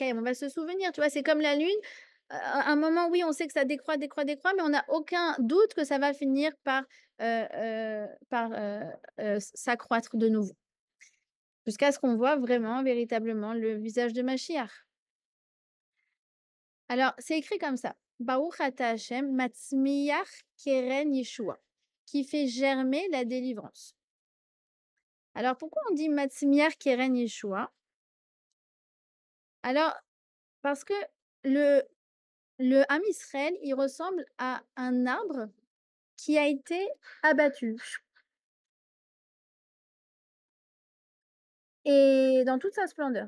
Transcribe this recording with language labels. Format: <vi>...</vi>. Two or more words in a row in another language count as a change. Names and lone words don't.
<fr>On va se souvenir, tu vois, c'est comme la lune. À un moment, oui, on sait que ça décroît, décroît, décroît, mais on n'a aucun doute que ça va finir par s'accroître de nouveau. Jusqu'à ce qu'on voit vraiment, véritablement, le visage de Mashiach. Alors, c'est écrit comme ça.</fr> <he>ברוך אתה השם מצמיח קרן ישועה,</he> <fr>qui fait germer la délivrance. Alors, pourquoi on dit</fr> <he>מצמיח קרן ישועה?</he> <fr>Alors, parce que le</fr> <he>עם ישראל,</he> <fr>il ressemble à un arbre qui a été abattu et dans toute sa splendeur.</fr>